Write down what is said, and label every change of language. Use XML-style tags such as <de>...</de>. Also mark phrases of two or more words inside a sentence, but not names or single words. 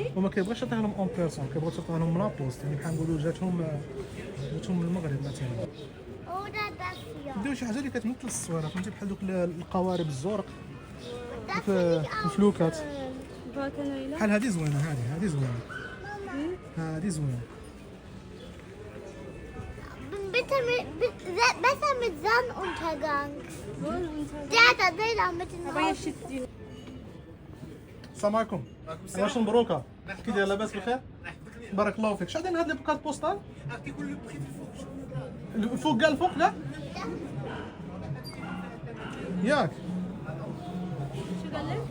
<ar>وما كيبغيش يعطيها لهم</ar> <fr>en personne,</fr> <ar>كيبغيو تعطيها لهم لابوست، يعني بحال نقولوا جاتهم من المغرب مثلا. نديرو شي حاجه اللي كتمثل الصويره، فهمتي بحال دوك القوارب الزرق، دوك الفلوكات بحال هادي زوينه، هادي زوينه، هادي زوينه.</ar> <de>Besser mit Sonnenuntergang. Der hat da mit den Augen.</de> <ar>السلام عليكم. واش مبروكه؟ كي داير لاباس بخير؟ بارك الله فيك. شحال عندنا هاد</ar> <fr>les cartes postales?</fr> <ar>الفوق كاع الفوق لا؟ ياك شو قال لك؟</ar>